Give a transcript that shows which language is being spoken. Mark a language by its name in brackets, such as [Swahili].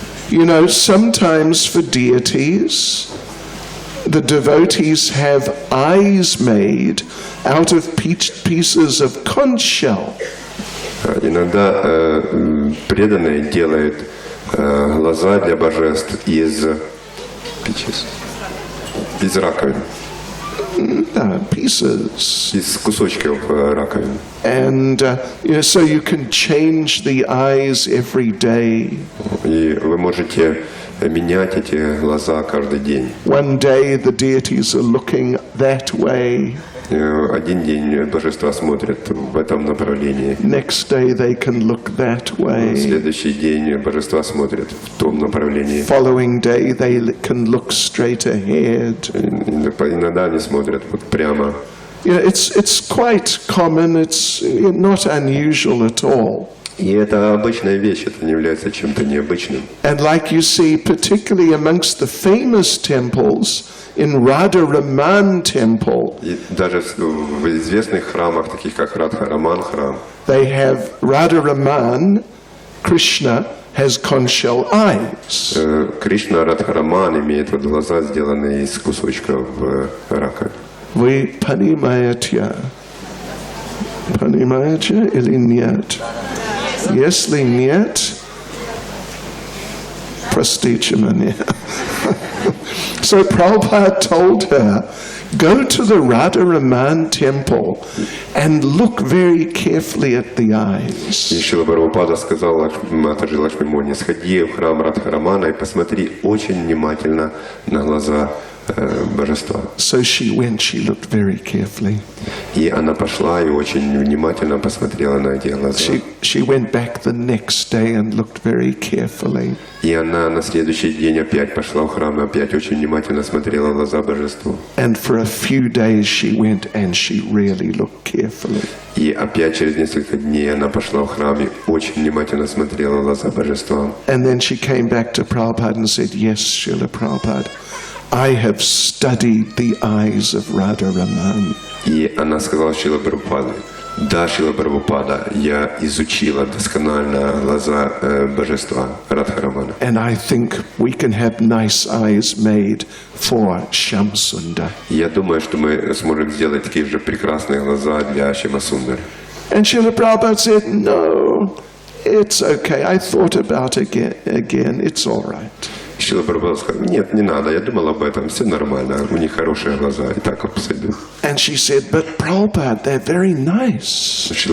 [English] You know, sometimes for deities, the devotees have eyes made out of pieces of conch shell. [Russian] Иногда преданные делают глаза для божеств из раковин. [English] No, pieces. [Russian] Из кусочков раковин. [English] And you know, so you can change the eyes every day. [Russian] И вы можете менять эти глаза каждый день. [English] One day the deities are looking that way. [Russian] Один день божества смотрят в этом направлении. [English] Next day they can look that way. [Russian] Следующий день божества смотрят в том направлении. [English] Following day they can look straight ahead. [Russian] Иногда они смотрят вот прямо. [English] You know, it's quite common. It's not unusual at all. [Russian] И это обычная вещь, это не является чем-то необычным. [English] And like you see, particularly amongst the famous temples, in Radha-Raman temple, [Russian] И даже в известных храмах, таких как Радха-Раман храм, [English] they have Radha-Raman, Krishna has conch shell eyes. [Russian] Кришна Радха-Раман имеет вот глаза, сделанные из кусочков рака. Вы понимаете? Понимаете или нет? Если нет, простите меня. [English] So Prabhupada told her, go to the Radha-Raman temple and look very carefully at the eyes. [Russian] И Шрила Прабхупада сказал Матаджи Лакшми Муни, сходи в храм Радха-Рамана и посмотри очень внимательно на глаза божества. [English] So she went, she looked very carefully. [Russian] И она пошла и очень внимательно посмотрела на эти глаза. [English] She went back the next day and looked very carefully. [Russian] И она на следующий день опять пошла в храм и опять очень внимательно смотрела в глаза божеству. [English] And for a few days she went and she really looked carefully. [Russian] И опять через несколько дней она пошла в храм и очень внимательно смотрела в глаза божества. [English] And then she came back to Prabhupada and said, yes, Srila Prabhupada, I have studied the eyes of Radha-Raman. [Russian] И она сказала Шрила Прабхупаде, да, Шрила Прабхупада, я изучила досконально глаза божества Радха-Рамана. [English] And I think we can have nice eyes made for Shamsundar. [Russian] Я думаю, что мы сможем сделать такие же прекрасные глаза для Шьямасундари. [English] And Srila Prabhupada said, no, it's okay. I thought about it again. It's all right. [Russian] Шрила Прабхупада сказал, нет, не надо, я думал об этом, все нормально, у них хорошие глаза, и так абсолютно. [English] And she said, but Prabhupada, they're very nice.